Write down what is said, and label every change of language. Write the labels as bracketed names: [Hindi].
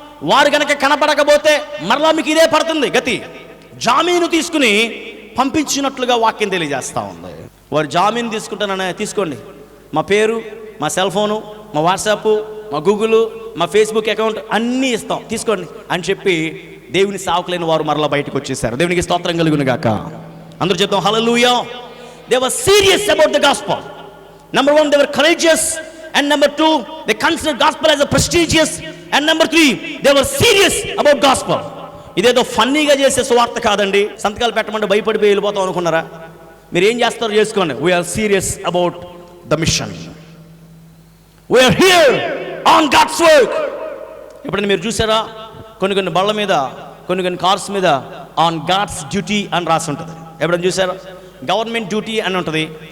[Telugu] వారు గనక కనపడకపోతే మరలా మీకు ఇదే పడుతుంది గతి. జామీను తీసుకుని పంపించినట్లుగా వాక్యం తెలియజేస్తూ ఉంది. వారు జామీను తీసుకోండి, మా పేరు, మా సెల్ ఫోను, మా వాట్సాప్, మా గూగుల్, మా ఫేస్బుక్ అకౌంట్ అన్నీ ఇస్తాం, తీసుకోండి అని చెప్పి దేవుని సేవకులైన వారు మరలా బయటకు వచ్చేసారు. దేవునికి స్తోత్రం కలుగును గాక. అందరూ చెప్తాం హల్లెలూయా. [English] They were serious about the gospel. Number 1, they were courageous, and number 2, they considered gospel as a prestigious, and number 3, they were serious about gospel. [Telugu] ఇదేదో ఫన్నీగా చేసే సువార్త కాదండి. సంతకాలు పెట్టమంటే భయపడిపోయి వెళ్ళిపోతాం అనుకున్నారా? మీరు ఏం చేస్తారో చేసుకోండి. [English] We're serious about the mission. We're here on God's work. [Telugu] ఎప్పుడైనా మీరు చూసారా? కొన్ని బళ్ళ మీద, కొన్ని కార్స్ మీద [English] on God's duty [Telugu] అని రాసి ఉంటుంది. ఎప్పుడైనా చూసారా? గవర్నమెంట్ డ్యూటీ అని ఉంటుంది.